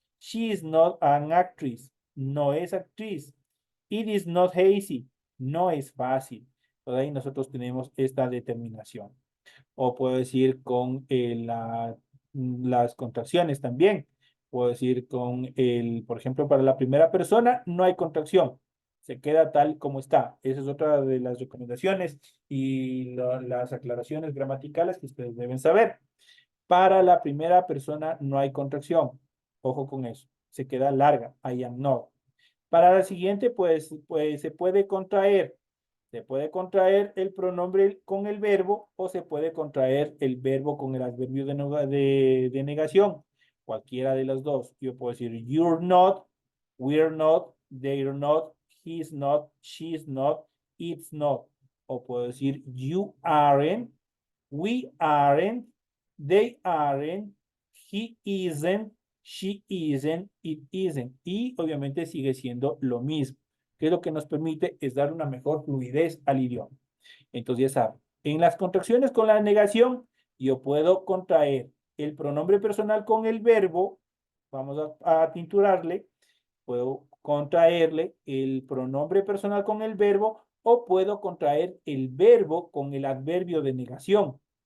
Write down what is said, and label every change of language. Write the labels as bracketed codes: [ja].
[en] She is not an actress, [es] no es actriz. [en] It is not easy, [es] no es fácil. Por ahí nosotros tenemos esta determinación. O puedo decir con las contracciones también. Puedo decir con por ejemplo, para la primera persona no hay contracción. Se queda tal como está. Esa es otra de las recomendaciones y las aclaraciones gramaticales que ustedes deben saber. Para la primera persona no hay contracción. Ojo con eso. Se queda larga. [en] I am not. [es] Para la siguiente, pues se puede contraer. Se puede contraer el pronombre con el verbo o se puede contraer el verbo con el adverbio de negación. Cualquiera de las dos. Yo puedo decir [en] you're not, we're not, they're not, he's not, she's not, it's not. [es] O puedo decir [en] you aren't, we aren't, they aren't, he isn't, she isn't, it isn't. [es] Y obviamente sigue siendo lo mismo, que lo que nos permite es dar una mejor fluidez al idioma. Entonces ya saben, en las contracciones con la negación, yo puedo contraer el pronombre personal con el verbo, vamos a tinturarle, puedo contraerle el pronombre personal con el verbo o puedo contraer el verbo con el adverbio de negación.